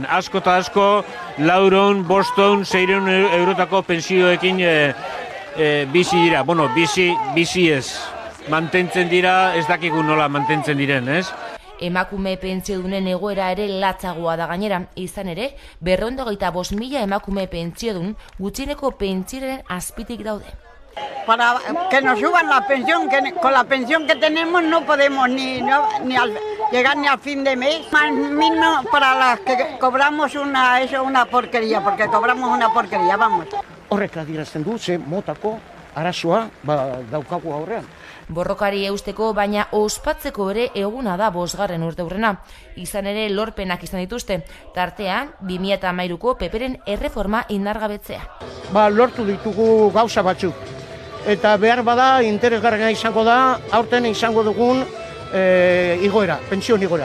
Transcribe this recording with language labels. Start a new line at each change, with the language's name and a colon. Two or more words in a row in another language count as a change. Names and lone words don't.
Basque: Asko eta asko, 400, 500, 600 eurotako pensioekin bizi dira. Bueno, bizi ez. Mantentzen dira, ez dakigu nola mantentzen diren, ez? Emakume pentsiodunen egoera ere latzagoa da gainera, izan ere, 225.000 emakume pentsiodun gutxieneko pentsioaren azpitik daude.
Spanish: Para que nos suban la pensión, que con la pensión que tenemos no podemos llegar ni al fin de mes. Más mínimo para las que cobramos una porquería, porque cobramos una porquería, vamos.
Basque: Horrek adierazten du, ze motako arazoa daukagu aurrean. Borrokari eusteko, baina ospatzeko ere eguna da 5. urteurrena. Izan ere lorpenak izan dituzte, tartean 2013ko PPren erreforma indargabetzea. Lortu ditugu gauza batzuk. Eta behar bada, interesgarria izango da, aurten izango dugun igoera, pensioen igoera.